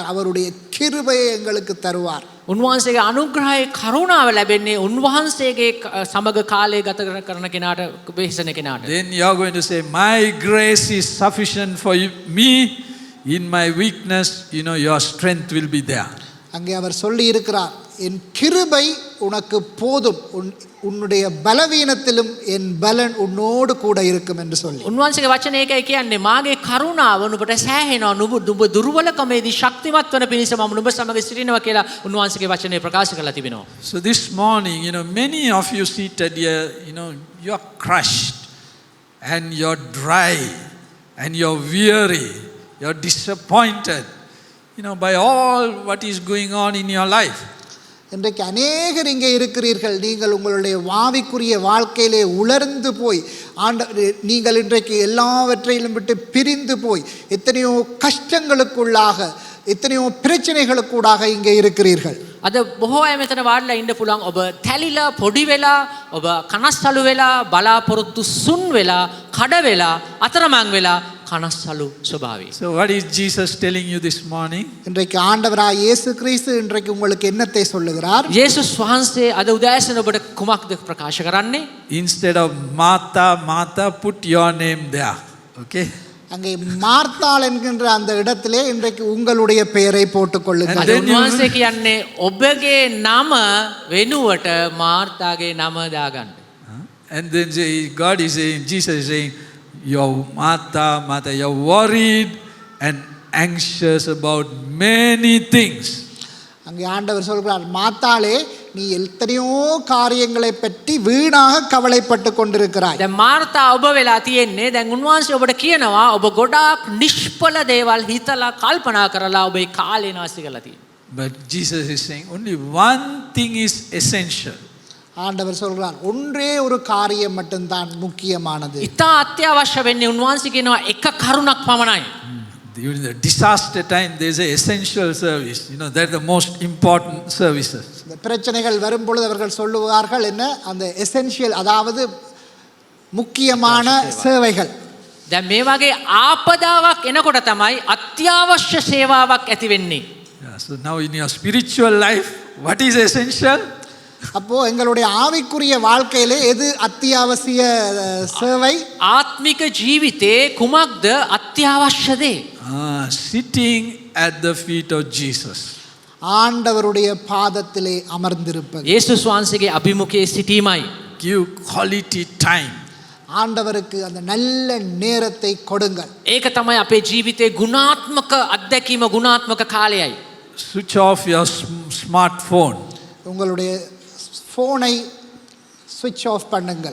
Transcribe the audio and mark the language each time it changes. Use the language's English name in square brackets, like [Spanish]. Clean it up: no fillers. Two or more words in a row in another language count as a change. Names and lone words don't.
[Tamil] அவருடைய கிருபையை எங்களுக்கு தருவார். [Sinhala] උන්වහන්සේගේ අනුග්‍රහයේ කරුණාව ලැබෙන්නේ උන්වහන්සේගේ සමග කාලය ගත කරන කෙනාට වෙහෙසන කෙනාට. [English] Then you are going to say, my grace is sufficient for me. In my weakness, your strength will be there. [Tamil] அங்கே அவர் சொல்லி இருக்கிறார், என் கிருபை உனக்கு போதும், உன்னுடைய பலவீனத்திலும் என் பலன் உன்னோடு கூட இருக்கும் என்று சொல்லி. [Sinhala] උන්වහන්සේගේ වචනේ එකයි කියන්නේ මාගේ කරුණාව නුඹට සෑහෙනවා. නුඹ දුර්වලකමේදී ශක්තිමත් වන පිණිස මම නුඹ සමග සිටිනවා කියලා උන්වහන්සේගේ වචනේ ප්‍රකාශ කරලා තිබෙනවා. [English] So this morning, many of you seated here, you are crushed and you're dry and you're weary, you're disappointed, by all what is going on in your life. [Tamil] இன்றைக்கு அநேகர் இங்கே இருக்கிறீர்கள். நீங்கள் உங்களுடைய வாவிக்குரிய வாழ்க்கையிலே உலர்ந்து போய் நீங்கள் இன்றைக்கு எல்லாவற்றையிலும் விட்டு பிரிந்து போய் எத்தனையோ கஷ்டங்களுக்குள்ளாக எத்தனையோ பிரச்சனைகளுக்கூடாக இங்கே இருக்கிறீர்கள். [Sinhala] අද බොහෝ අය මෙතන වාඩිලා ඉන්න පුළුවන්. ඔබ තැලිලා පොඩි වෙලා ඔබ කනස්සලු වෙලා බලාපොරොත්තු සුන් වෙලා කඩ වෙලා අතරමං වෙලා කනස්සලු ස්වභාවය. [English] So what is Jesus telling you this morning? [Tamil] இன்றைக்கு ஆண்டவராய் இயேசு கிறிஸ்து இன்றைக்கு உங்களுக்கு என்னத்தை சொல்லுகிறார்? [Sinhala] යේසුස් වහන්සේ අද උදෑසන ඔබට කුමක්ද ප්‍රකාශ කරන්නේ? [English] Instead of Martha, put your name there. Okay? [Tamil] அங்கே மார்த்தாள் என்கின்ற அந்த இடத்திலே இன்றைக்கு உங்களுடைய பெயரை போட்டுக் கொள்ளுங்கள். [Sinhala] උන්වහන්සේ කියන්නේ ඔබගේ නම වෙනුවට මාර්තාගේ නම දාගන්න. [English] And then God is saying, Jesus is saying, you're Martha, you're worried and anxious about many things. [Tamil] அங்கே ஆண்டவர் சொல்கிறார், மாத்தாளே நீ எத்தனையோ காரியங்களை பற்றி வீணாக கவலைப்பட்டு கொண்டிருக்கிறாய். [Sinhala] දැන් මාර්තා ඔබ වෙලා තියෙන්නේ දැන් උන්වහන්සේ ඔබට කියනවා ඔබ ගොඩාක් නිෂ්ඵල දේවල් හිතලා කල්පනා කරලා ඔබේ කාලේ නාස්ති කරලා තියෙනවා. [English] But Jesus is saying only one thing is essential. [Tamil] ஆண்டவர் சொல்கிறார், ஒன்றே ஒரு காரியம் மட்டும்தான் முக்கியமானது. [Sinhala] ඉතා අත්‍යවශ්‍ය වෙන්නේ උන්වහන්සේ කියනවා එක කරුණක් පමණයි. [English] During the disaster time, there is an essential service. You know, that's the most important services. [Tamil] இந்த பிரச்சனைகள் வரும்பொழுது அவர்கள் சொல்லுவார்கள் என்ன, அந்த எசென்ஷியல், அதாவது முக்கியமான சேவைகள். [Sinhala] දැන් මේ වගේ ආපදාවක් එනකොට තමයි අත්‍යවශ්‍ය සේවාවක් ඇති වෙන්නේ. [English] Yeah, so now in your spiritual life, what is essential? [Tamil] அப்போ எங்களுடைய ஆவிக்குரிய வாழ்க்கையிலே எது அத்தியாவசிய சேவை? [Sinhala] ආත්මික ජීවිතේ කුමක්ද අත්‍යවශ්‍ය දේ? [English] Sitting at the feet of Jesus. [Tamil] ஆண்டவருடைய பாதத்திலே அமர்ந்திருப்பது. [Sinhala] යේසුස් වහන්සේගේ අභිමුඛයේ සිටීමයි. [English] Give quality time. [Tamil] ஆண்டவருக்கு அந்த நல்ல நேரத்தை கொடுங்கள். [Sinhala] ඒක තමයි අපේ ජීවිතේ ගුණාත්මක අත්දැකීම, ගුණාත්මක කාලයයි. [English] Switch off your smartphone. [Tamil] உங்களுடைய ஃபோனை [English] switch off [Tamil] பண்ணுங்கள்.